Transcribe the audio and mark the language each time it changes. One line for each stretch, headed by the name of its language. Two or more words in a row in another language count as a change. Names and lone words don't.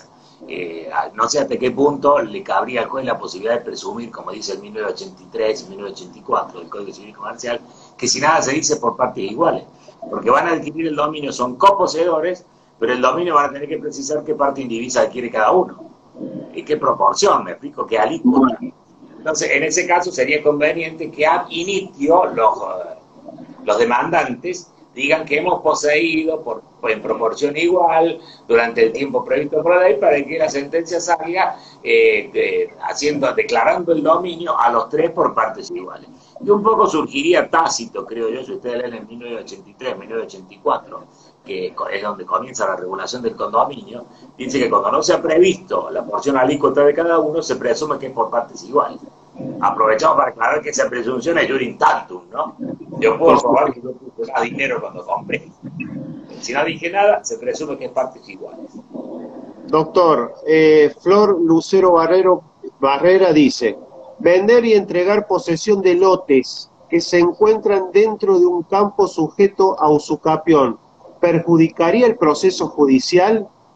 Spanish: No sé hasta qué punto le cabría al juez la posibilidad de presumir, como dice el 1983 y 1984 del Código Civil Comercial, que si nada se dice por partes iguales. Porque van a adquirir el dominio, son coposeedores, pero el dominio van a tener que precisar qué parte indivisa adquiere cada uno. ¿Y qué proporción? Me explico, qué alícuota. Entonces, en ese caso sería conveniente que
Latin: ab initio
Spanish: los demandantes digan que hemos poseído en proporción igual durante el tiempo previsto por la ley, para que la sentencia salga declarando el dominio a los 3 por partes iguales. Y un poco surgiría tácito, creo yo, si ustedes leen en 1983, 1984, que es donde comienza la regulación del condominio, dice que cuando no se ha previsto la porción alícuota de cada uno, se presume que es por partes iguales. Aprovechamos para aclarar que esa presunción es
Latin: juris tantum,
Spanish: ¿no? Yo puedo probar que yo puse más dinero cuando compré. Si no dije nada, se presume que es partes iguales. Doctor, Flor Lucero Barrera dice: vender y entregar posesión de lotes que se encuentran dentro de un campo sujeto a usucapión, ¿perjudicaría el proceso judicial?